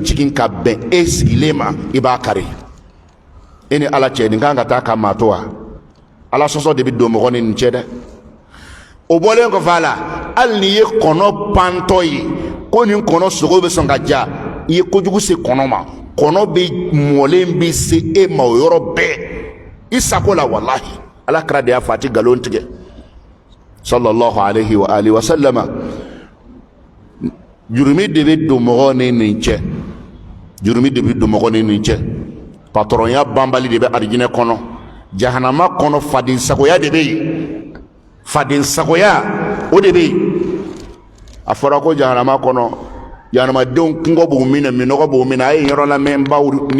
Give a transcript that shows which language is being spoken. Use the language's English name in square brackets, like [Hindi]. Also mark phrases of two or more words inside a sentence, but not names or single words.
[Bambara] jigin ka bɛn e sigilen ma i b'a kari e ni ala cɛ nin kan ka taa ka maa to wa ala sɔsɔ de bɛ don mɔgɔ ni nin cɛ dɛ o bɔlen kɔfɛ a la hali n'i ye kɔnɔ pantɔ ye ko nin kɔnɔ sogo bɛ sɔn ka ja i ye kojugu se kɔnɔ ma kɔnɔ bɛ mɔlen bɛ se e ma o yɔrɔ bɛɛ i sago la walahi ala kɛra de y'a fɔ a tɛ nkalon tigɛ [Arabic] صلى الله عليه وعلى آله وسلم [Bambara] jurumi de bɛ don mɔgɔ ni nin cɛ jurumi de bɛ don mɔgɔ ni nin cɛ patɔrɔnya banbali de bɛ arijinɛ kɔnɔ jahanama kɔnɔ faden sagoya de bɛ yen faden sagoya o de bɛ yen a fɔra ko jahanama kɔnɔ jahanamadenw kungo b'u minɛ minɔgɔ b'u minɛ a ye yɔrɔ lamɛn n baw ni